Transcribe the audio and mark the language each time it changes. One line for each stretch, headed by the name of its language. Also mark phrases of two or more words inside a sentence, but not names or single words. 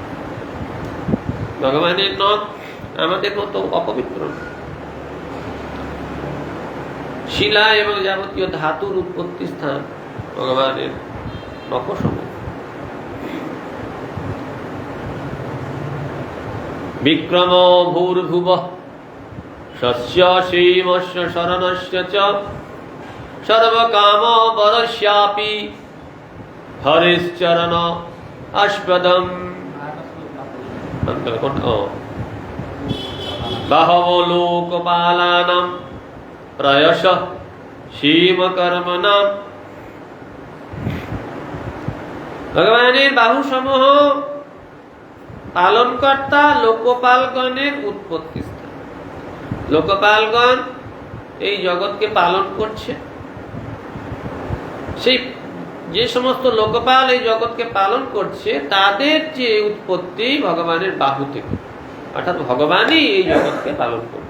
Bangla: ভগবানের নখ আমাদের মতো অপবিত্র। শিলা এবং যাবতীয় ধাতুর উৎপত্তি স্থান ভগবানের নখ সমূহ।
Sanskrit: বিক্রম ভূর্ভুব শস্য শ্রীমস্য শরণস্য চ সর্বকাম বরস্যাপি হরিশ্চরণ আস্পদম। বাহব লোকপালানাম প্রায়শঃ সীমকর্মণাম।
Bangla: ভগবানের বাহু সমূহ পালনকর্তা লোকপালগণের উৎপত্তি স্থান। লোকপালগণ এই জগৎকে পালন করছে। সেই যে সমস্ত লোকপাল এই জগৎকে পালন করছে তাদের যে উৎপত্তি ভগবানের বাহু থেকে, অর্থাৎ ভগবানই এই জগৎকে পালন করছে।